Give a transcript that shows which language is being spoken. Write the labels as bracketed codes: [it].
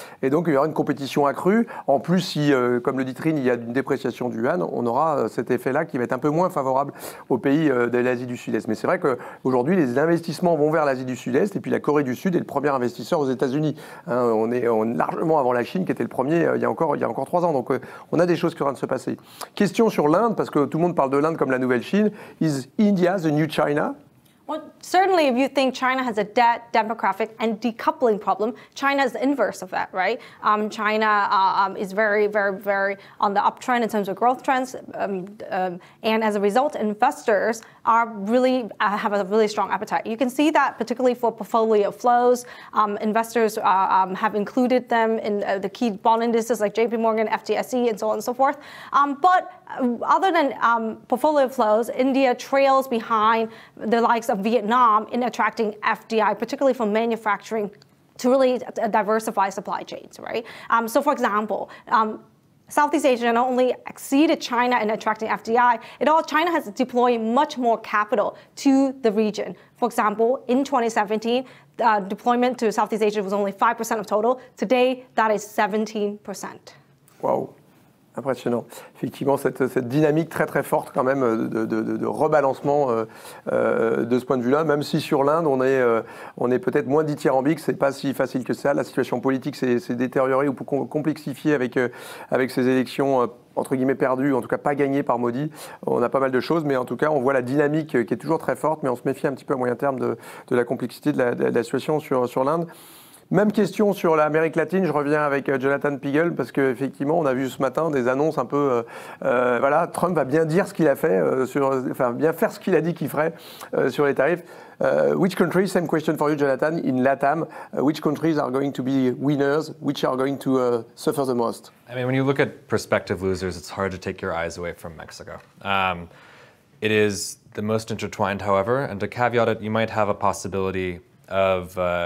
[fr] Et donc, il y aura une compétition accrue. En plus, si, comme le dit Trine, il y a une dépréciation du yuan, on aura cet effet-là qui va être un peu moins favorable aux pays de l'Asie du Sud-Est. Mais c'est vrai qu'aujourd'hui, les investissements vont vers l'Asie du Sud-Est et puis la Corée du Sud est le premier investisseur aux États-Unis. Hein, on est largement avant la Chine qui était le premier il y a encore 3 ans. Donc, on a des choses qui sont en train de se passer. Question sur l'Inde, parce que tout le monde parle de l'Inde comme la nouvelle Chine. [en] Is India the new China? Well, certainly, if you think China has a debt, demographic, and decoupling problem, China is the inverse of that, right? China is very, very, very on the uptrend in terms of growth trends, and as a result, investors are really have a really strong appetite. You can see that particularly for portfolio flows. Investors have included them in the key bond indices like JP Morgan, FTSE, and so on and so forth. But other than portfolio flows, India trails behind the likes of Vietnam in attracting FDI, particularly from manufacturing, to really diversify supply chains, right? So for example, Southeast Asia not only exceeded China in attracting FDI, China has deployed much more capital to the region. For example, in 2017, deployment to Southeast Asia was only 5% of total. Today, that is 17%. [fr] Wow. Impressionnant. Effectivement, cette dynamique très très forte quand même de rebalancement de ce point de vue-là, même si sur l'Inde, on est peut-être moins dithyrambique, c'est pas si facile que ça. La situation politique s'est détériorée ou complexifiée avec ces élections entre guillemets perdues, en tout cas pas gagnées par Modi. On a pas mal de choses, mais en tout cas, on voit la dynamique qui est toujours très forte, mais on se méfie un petit peu à moyen terme de la complexité de la situation sur l'Inde. Même question sur l'Amérique latine, je reviens avec Jonathan Pigel, parce qu'effectivement, on a vu ce matin des annonces un peu... voilà, Trump va bien dire ce qu'il a fait, bien faire ce qu'il a dit qu'il ferait sur les tarifs. [en] Which countries, same question for you, Jonathan, in LATAM, which countries are going to be winners, which are going to suffer the most? I mean, when you look at prospective losers, it's hard to take your eyes away from Mexico. It is the most intertwined, however, and to caveat it, you might have a possibility of...